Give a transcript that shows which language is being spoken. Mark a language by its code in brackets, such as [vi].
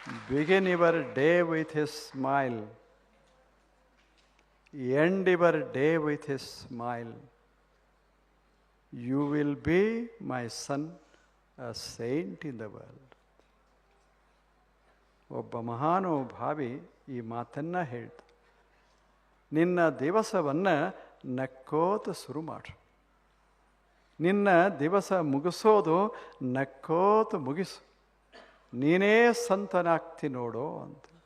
[en] Begin your day with a smile, end your day with a smile. You will be, my son, a saint in the world. [kn] ಒಬ್ಬ ಮಹಾನುಭಾವಿ ಈ ಮಾತನ್ನು ಹೇಳ್ತ, ನಿನ್ನ ದಿವಸವನ್ನು ನಕ್ಕೋತ ಶುರು ಮಾಡು, ನಿನ್ನ ದಿವಸ ಮುಗಿಸೋದು ನಕ್ಕೋತ ಮುಗಿಸು, ನೀನೇ ಸಂತನಾಗ್ತಿ ನೋಡು ಅಂತ.